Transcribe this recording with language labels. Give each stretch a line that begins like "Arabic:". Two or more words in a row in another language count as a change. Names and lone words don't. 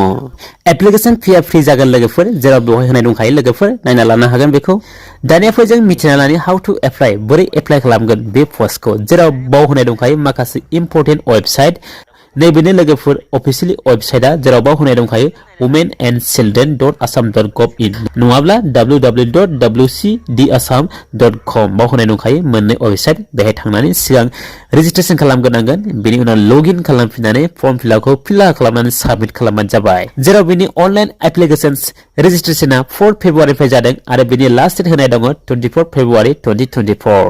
Bodo: एप्लिकेसन फिया फ्रि जागोन लोगोफोर। जेराव बेवहाय होनाय दंखायो लोगोफोर नायना लानो हागोन बेखौ। दानिया फै जों मिथिना लानि
English: how to apply
Bodo: बोरै एप्लाइ खालामगोन बे पस्टखौ। जेराव बाव होनाय दंखायो माखासे
English: important website.
Bodo: नैबेनो लोगोफोर अफिसियेलि वेबसाइटआ जेराव बाव होनाय दंखायो womenandchildren.assam.gov.in नङाब्ला www.wcdassam.com बाव होनाय दंखायो मोननै वेबसाइट। बेहाय थांनानै सिगां रेजिस्ट्रेसन खालामग्रोनांगोन बेनि उनाव लगइन खालामफिननानै फर्म फिलआपखौ फिलआप खालामनानै साबमिट खालामबानो जाबाय। जेराव बेनि
English: online applications
Bodo: रेजिस्ट्रेसना 4 फेब्रुवारिनिफ्राय जादों आरो बेनि
English: last date
Bodo: होनाय दङ 24 फेब्रुवारि 2024।